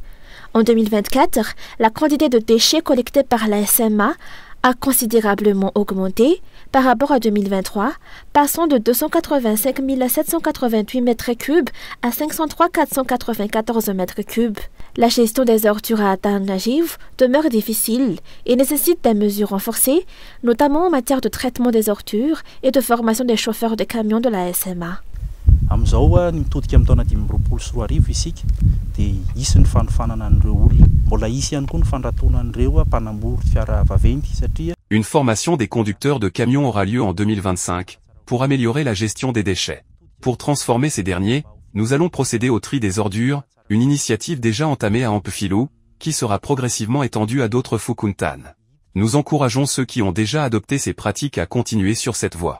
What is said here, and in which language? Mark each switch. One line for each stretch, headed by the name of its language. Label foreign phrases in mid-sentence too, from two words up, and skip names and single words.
French: En 2024, la quantité de déchets collectés par la SMA a considérablement augmenté par rapport à 2023, passant de 285 788 mètres cubes à 503 494 mètres cubes. La gestion des ordures à Antananarivo demeure difficile et nécessite des mesures renforcées, notamment en matière de traitement des ordures et de formation des chauffeurs de camions de la SMA.
Malagasy: Amin'izao mitodika amin'ny taona 2024 isika dia isy ny fanofanana an'ireo olona. Mbola isy ihany koa ny fandratoana an'ireo mpanambory fiara vaventy satria.
French: Une formation des conducteurs de camions aura lieu en 2025 pour améliorer la gestion des déchets. Pour transformer ces derniers, nous allons procéder au tri des ordures, une initiative déjà entamée à Ampefilou, qui sera progressivement étendue à d'autres Fukuntan. Nous encourageons ceux qui ont déjà adopté ces pratiques à continuer sur cette voie.